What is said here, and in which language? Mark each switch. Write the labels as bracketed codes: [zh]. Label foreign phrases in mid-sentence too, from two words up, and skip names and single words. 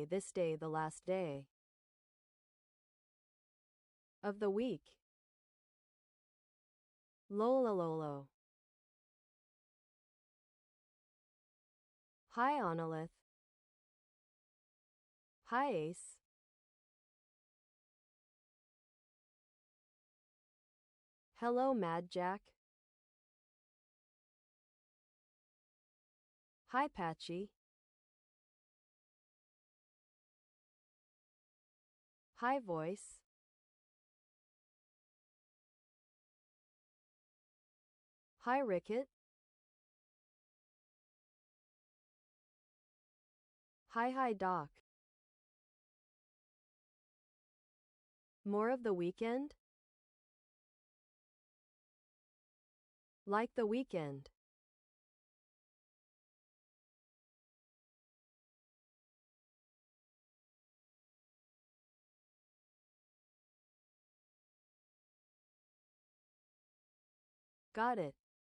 [en] This day, the last day of the week. Lolololo. Hi, Onolith. Hi, Ace. Hello, Mad Jack. Hi, Patchy. Hi, Voice. Hi, Ricket. Hi, Doc. More of the weekend? Like the weekend. Got it.